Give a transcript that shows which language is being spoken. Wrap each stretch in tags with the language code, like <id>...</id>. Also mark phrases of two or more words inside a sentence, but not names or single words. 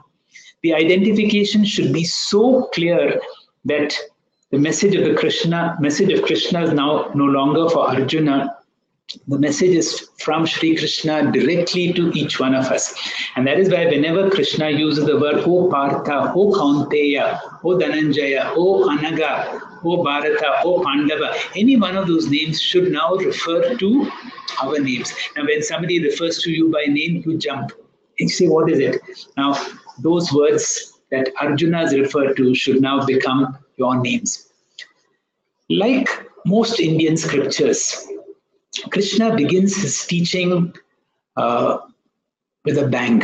<en>The identification should be so clear that the message of Krishna is now no longer for Arjuna. The message is from Sri Krishna directly to each one of us. And that is why whenever Krishna uses the word, O Partha, O Kaunteya, O Dhananjaya, O Anaga, O Bharata, O Pandava, any one of those names should now refer to our names. Now, when somebody refers to you by name, you jump. You say, what is it? Now, those words that Arjuna is referred to should now become your names. Like most Indian scriptures, Krishna begins his teaching with a bang.</en>